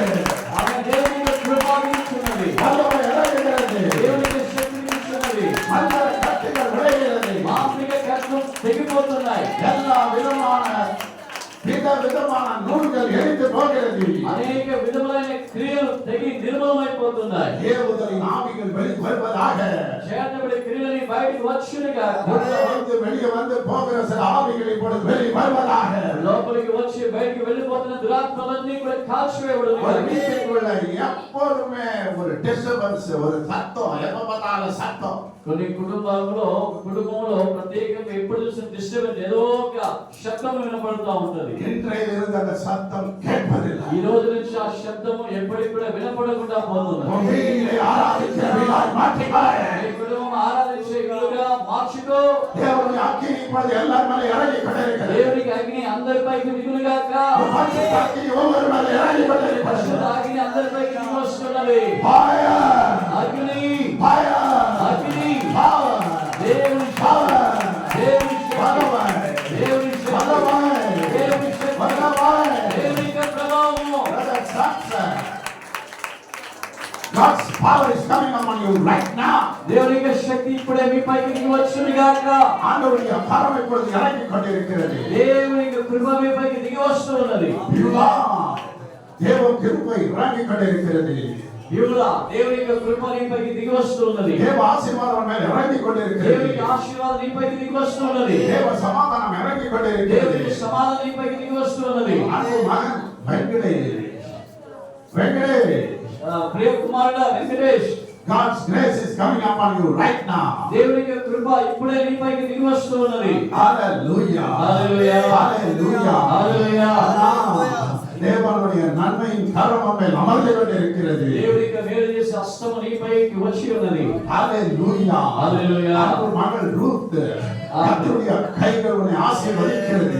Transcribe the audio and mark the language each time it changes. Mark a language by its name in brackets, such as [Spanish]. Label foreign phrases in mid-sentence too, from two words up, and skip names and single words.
[Telugu] ఆమె దేవుని యొక్క కృపను ఇస్తున్నది. [Tamil] வல்லமை இறங்குகிறது. [Telugu] దేవుని యొక్క శక్తిని ఇస్తున్నది. [Tamil] மந்திர கட்டுகள் உடைகிறது. [Telugu] మాంత్రిక కర్మలు తెగిపోతున్నాయి. [Tamil] எல்லா விதமான விதமான நூல்கள் எரிந்து போகிறது. [Telugu] అనేక విధములైన క్రియలు తెగి నిర్మూలమైపోతున్నాయి. [Tamil] ஏவுதலின் ஆவிகள் வருவதாக. [Telugu] చేయబడి క్రియలని బయటికి వచ్చునుగా. [Tamil] வெளியே வந்து போகிற சில ஆவிகள் இப்பொழுது வெளியே வருவதாக. [Telugu] లోపలికి వచ్చి బయటికి వెళ్ళిపోతున్న దురాత్మలన్నీ కూడా [Tamil] ஒரு [Telugu] కాల్చివేయబడును. [Tamil] வீட்டுக்குள்ள எப்போதுமே ஒரு டிஸ்டர்பன்ஸ், ஒரு சத்தம், எப்ப பார்த்தாலும் சத்தம். [Telugu] కొన్ని కుటుంబంలో ప్రత్యేకంగా ఎప్పుడు చూసిన డిస్టర్బెన్స్ ఏదో ఒక శబ్దం వినపడుతూ ఉంటది. [Tamil] இன்றையில் இருந்து அந்த சத்தம் கேட்பதில்லை. [Telugu] ఈ రోజు నుంచి ఆ శబ్దము ఎప్పటికి కూడా వినపడకుండా పోతుంది. [Tamil] உண்மையிலே ஆராதிக்கிறவர்களாய் மாற்றிப்பாய். [Telugu] ఈ కుటుంబం ఆరాధించే ఇల్లుగా మార్చుకో. [Tamil] தேவனுடைய அக்கினி இப்பொழுது எல்லார் மேலே இறங்கி கொண்டிருக்கிறது. [Telugu] దేవునికి అగ్ని అందరిపైకి దిగునుగాక. [Tamil] பரிசுத்த அக்கினி ஒவ்வொரு மேலே இறங்கி கொண்டிருக்கிறது. [Telugu] పరిశుద్ధ అగ్ని అందరిపైకి దిగి వస్తున్నది. [English] Fire! [Telugu] అగ్ని [English] Fire! [Telugu] అగ్ని [English] Power! [Telugu] దేవుని [English] Power! [Telugu] దేవుని శక్తి. [Tamil] வல்லமை! [Telugu] దేవుని శక్తి. [Tamil] வல்லமை! [Telugu] దేవుని శక్తి. [Tamil] வல்லமை! [Telugu] దేవుని యొక్క ప్రభావము. [English] Brother, sons, God's power is coming upon you right now. [Telugu] దేవుని యొక్క శక్తి ఇప్పుడే మీ పైకి దిగి వచ్చునుగాక. [Tamil] ஆண்டவருடைய கரம் இப்பொழுது இறங்கி கொண்டிருக்கிறது. [Telugu] దేవుని యొక్క కృప మీ పైకి దిగి వస్తూ ఉన్నది. [Tamil] யூதா, தேவ கிருபை இறங்கி கொண்டிருக்கிறது. [Telugu] యూదా, దేవుని యొక్క కృప నీ పైకి దిగి వస్తూ ఉన్నది. [Tamil] தேவ ஆசீர்வாதம் மேல் இறங்கி கொண்டிருக்கிறது. [Telugu] దేవుని ఆశీర్వాదం నీ పైకి దిగి వస్తూ ఉన్నది. [Tamil] தேவ சமாதானம் இறங்கி கொண்டிருக்கிறது. [Telugu] దేవుని సమాధానం నీ పైకి దిగి వస్తూ ఉన్నది. [Tamil] அன்பு மகன் வெங்கடேஷ், [Telugu] ప్రియ కుమారుడా వెంకటేష్, [English] God's grace is coming upon you right now. [Telugu] దేవుని యొక్క కృప ఇప్పుడే నీ పైకి దిగి వస్తూ ఉన్నది. [English] Hallelujah. Hallelujah. Hallelujah. Hallelujah. [Tamil] தேவனுடைய நன்மையின் கரம் மேல் அமர்ந்து கொண்டிருக்கிறது. [Telugu] దేవుని యొక్క మేలు చేసే హస్తము నీ పైకి వచ్చి ఉన్నది. [English] Hallelujah. Hallelujah. [Tamil] அன்பு மகள் ரூத், கர்த்தருடைய கைகள் உன்னை ஆசீர்வதிக்கிறது.